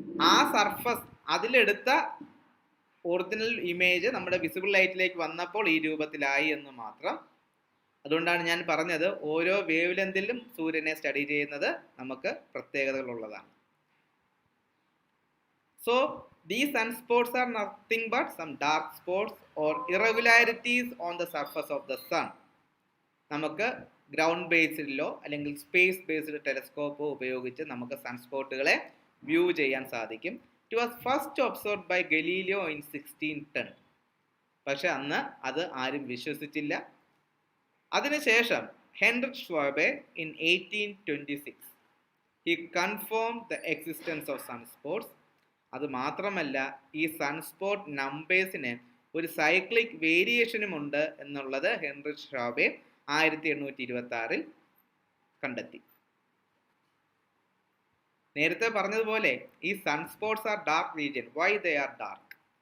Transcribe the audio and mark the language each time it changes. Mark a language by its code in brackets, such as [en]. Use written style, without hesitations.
[ml] ആ surface അതിലെടുത്ത original image നമ്മുടെ visible ലൈറ്റിലേക്ക് വന്നപ്പോൾ ഈ രൂപത്തിലായി എന്ന് മാത്രം. അതുകൊണ്ടാണ് ഞാൻ പറഞ്ഞത് ഓരോ വേവ് ലെങ്തിലും സൂര്യനെ സ്റ്റഡി ചെയ്യുന്നത് നമുക്ക് പ്രത്യേകതകളുള്ളതാണ്. [en] So these sunspots are nothing but some dark spots or irregularities on the surface of the sun. [ml] നമുക്ക് ഗ്രൗണ്ട് ബേസ്ഡിലോ അല്ലെങ്കിൽ സ്പേസ് ബേസ്ഡ് ടെലസ്കോപ്പോ ഉപയോഗിച്ച് നമുക്ക് സൺസ്പോട്ടുകളെ വ്യൂ ചെയ്യാൻ സാധിക്കും. [en] It was first observed by Galileo in 1610. [ml] പക്ഷെ അന്ന് അത് ആരും വിശ്വസിച്ചില്ല. അതിനുശേഷം [en] Heinrich Schwabe in 1826 he confirmed the existence of sunspots. [ml] അത് മാത്രമല്ല, ഈ സൺസ്പോട്ട് നമ്പേഴ്സിന് ഒരു സൈക്ലിക് വേരിയേഷനും ഉണ്ട് എന്നുള്ളത് ഹെൻറിച്ച് ഷ്വാബെ 1826 കണ്ടെത്തി. നേരത്തെ പറഞ്ഞതുപോലെ ഈ [en] Sunspots are dark region. Why they are dark?